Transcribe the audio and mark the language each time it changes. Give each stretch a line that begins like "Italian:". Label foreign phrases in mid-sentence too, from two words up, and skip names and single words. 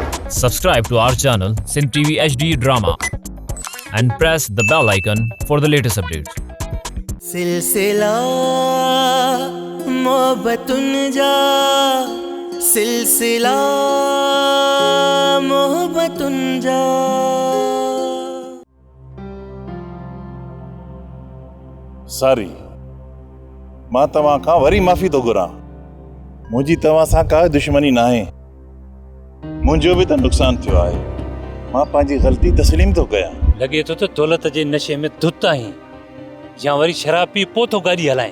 English: Subscribe to our channel Sindh TV HD Drama and press the bell icon for the latest updates.
Sindhi: सिलसिला मोहब्बतुन जा सिलसिला मोहब्बतुन जा। सारी मां तव्हां खां वरी माफ़ी थो घुरां। मुंहिंजी तव्हां सां का दुश्मनी न आहे। मुंहिंजो बि त नुक़सानु थियो आहे। मां पंहिंजी ग़लती तस्लीम थो कयां। लॻे थो त दौलत जे नशे में धुत आहीं या वरी शराब पी पोइ थो गाॾी हलाएं।